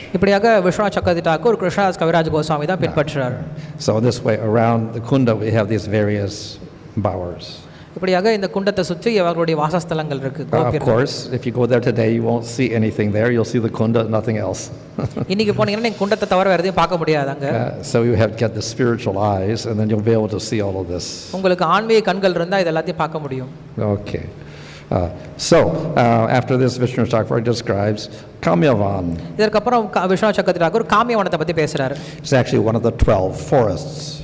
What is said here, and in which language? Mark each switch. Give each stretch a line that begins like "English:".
Tamil: இப்படியாக விஸ்வநாத் சக்கரவர்த்தி தாக்கூர் கிருஷ்ணதாஸ் கவிராஜ் கோஸ்வாமி தான் பின்பற்றுறார்.
English: So in this way, around the kunda we have these various bowers.
Tamil: இப்படியாக இந்த குண்டத்தை சுற்றி அவர்களுடைய வாசஸ்தலங்கள் இருக்கு.
English: Of course, if you go there today, you won't see anything there. You'll see the kunda, nothing else.
Tamil: இன்னைக்கு போனீங்கன்னா நீங்க குண்டத்தை தவிர வேற எதையும் பார்க்க முடியாதாங்க.
English: So you have to get the spiritual eyes, and then you'll be able to see all of this.
Tamil: உங்களுக்கு ஆன்மீக கண்கள் இருந்தா இது எல்லாத்தையும் பார்க்க முடியும்.
English: Okay. So after this, Vishnu Chakravarti describes Kamyavan.
Tamil: இதற்கு அப்புறம் விஸ்வநாத் சக்கரவர்த்தி தாக்கூர் காமியவனத்தை பத்தி பேசுறாரு.
English: It's actually one of the 12 forests.